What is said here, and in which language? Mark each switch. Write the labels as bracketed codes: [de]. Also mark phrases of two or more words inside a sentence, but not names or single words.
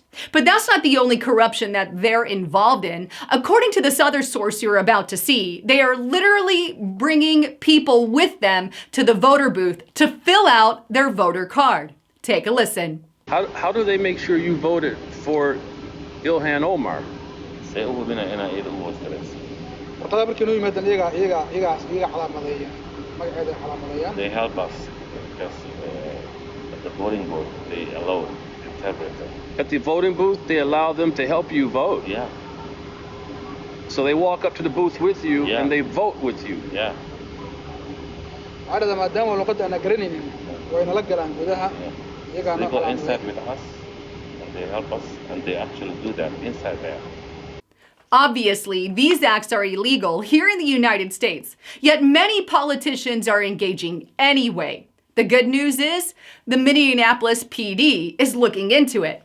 [en] But that's not the only corruption that they're involved in. According to this other source you're about to see, they are literally bringing people with them to the voter booth to fill out their voter card. Take a listen. How do they make sure you voted for Ilhan Omar? [so] warqadaha markii noo yimaadaan iyaga calaamadeeya magaceeda calaamadeeyaan. [en] They help us because at the voting booth they allow interpreter. At the voting booth, they allow them to help you vote. Yeah. So they walk up to the booth with you Yeah. and they vote with you. Yeah. [so] Caadada maadaama luqadda aan garanaynin way nala galaan gudaha iyaga [en] They [so] noo [en] go inside [so] calaamadeeya. [en] with us and they help us and they actually do that inside there. Obviously, these acts are illegal here in the United States, yet many politicians are engaging anyway. The good news is the Minneapolis PD is looking into it.